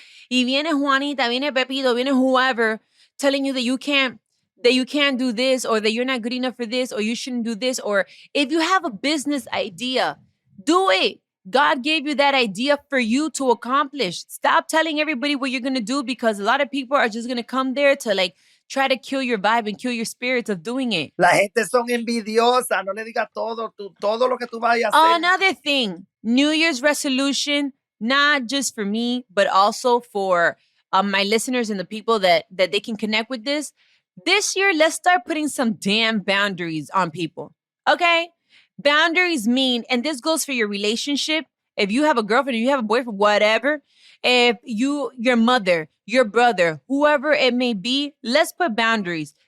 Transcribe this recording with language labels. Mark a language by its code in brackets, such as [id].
[es] Y viene Juanita, viene Pepito, viene [en] whoever telling you that you can't do this, or that you're not good enough for this, or you shouldn't do this. Or if you have a business idea, do it. God gave you that idea for you to accomplish. Stop telling everybody what you're going to do, because a lot of people are just going to come there to like try to kill your vibe and kill your spirits of doing it. [es] La gente son envidiosas. No le digas todo lo que tú vayas a hacer. [en] Another thing, New Year's resolution, not just for me, but also for my listeners and the people that they can connect with this. This year, let's start putting some damn boundaries on people. Okay? Boundaries mean, and this goes for your relationship. If you have a girlfriend, if you have a boyfriend, whatever, if your mother, your brother, whoever it may be, let's put boundaries.